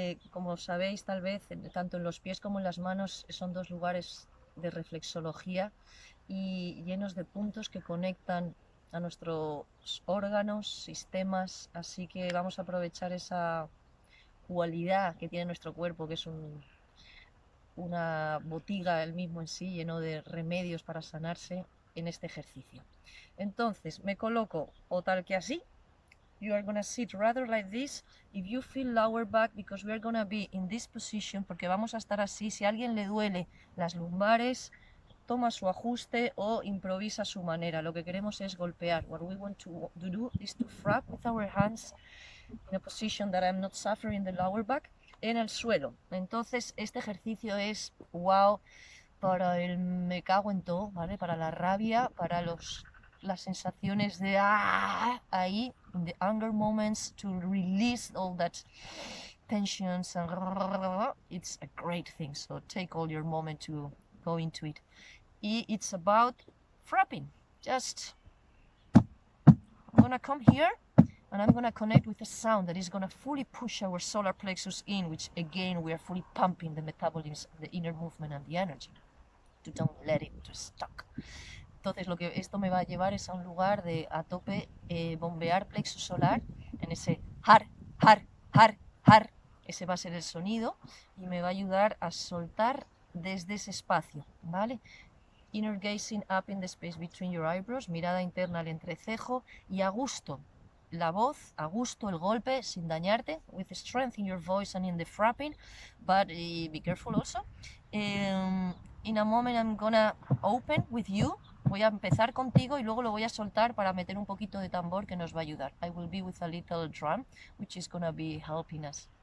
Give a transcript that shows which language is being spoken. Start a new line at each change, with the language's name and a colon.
Spanish: Como sabéis, tal vez, tanto en los pies como en las manos son dos lugares de reflexología y llenos de puntos que conectan a nuestros órganos, sistemas, así que vamos a aprovechar esa cualidad que tiene nuestro cuerpo, que es una botiga el mismo en sí, lleno de remedios para sanarse en este ejercicio. Entonces, me coloco o tal que así.
English: You are going to sit rather like this. If you feel lower back, because we are going to be in this position,
Spanish: porque vamos a estar así. Si a alguien le duele las lumbares, toma su ajuste o improvisa a su manera. Lo que queremos es golpear.
English: What we want to do is to frap with our hands in a position that I'm not suffering the lower back,
Spanish: en el suelo. Entonces este ejercicio es wow para el me cago en todo, ¿vale? Para la rabia, para las sensaciones de ahí,
English: in the anger moments, to release all that tensions and it's a great thing. So take all your moment to go into it. It's about frapping. Just I'm gonna come here and I'm gonna connect with a sound that is gonna fully push our solar plexus in, which again we are fully pumping the metabolism, the inner movement and the energy to don't let it to stuck.
Spanish: Entonces lo que esto me va a llevar es a un lugar de a tope bombear plexus solar en ese har, har, har, har. Ese va a ser el sonido y me va a ayudar a soltar desde ese espacio, ¿vale?
English: Inner gazing up in the space between your eyebrows,
Spanish: mirada interna al entrecejo y a gusto la voz, a gusto el golpe sin dañarte,
English: with strength in your voice and in the frapping, but be careful also. In a moment I'm gonna open with you,
Spanish: voy a empezar contigo y luego lo voy a soltar para meter un poquito de tambor que nos va a ayudar.
English: I will be with a little drum which is gonna be helping us.